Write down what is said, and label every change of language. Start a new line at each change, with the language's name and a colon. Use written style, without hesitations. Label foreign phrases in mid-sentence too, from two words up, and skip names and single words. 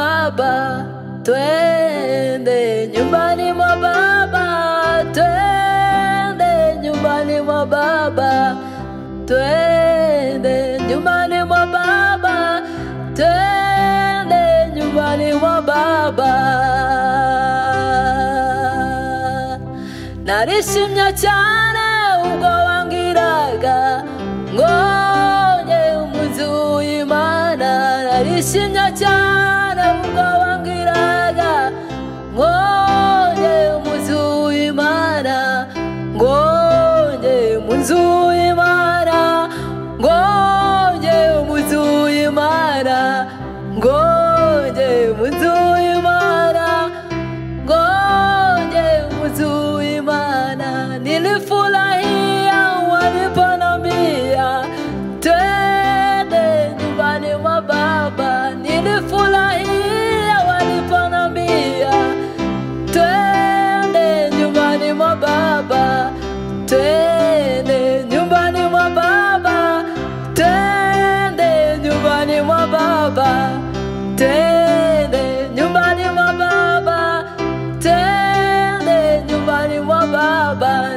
Swahili: baba, twende nyumbani mwa baba, twende nyumbani mwa baba, twende nyumbani mwa baba, twende nyumbani mwa baba.
Kinyarwanda: Narishimye cyane ubwo wangiraga ngonye umunsi w'Imana. Narishimye cyane ubwo wangiraga ngonye umunsi w'Imana, ngonye umunsi w'Imana, ngonye umunsi w'Imana, ngonye umunsi w'Imana, ngonye umunsi w'Imana.
Swahili: Nilifurahia waliponambia twende nyumbani mwa baba. Nilifurahia waliponambia twende nyumbani mwa baba, twende nyumbani mwa baba, twende nyumbani mwa baba, twende nyumbani mwa baba, twende nyumbani mwa baba.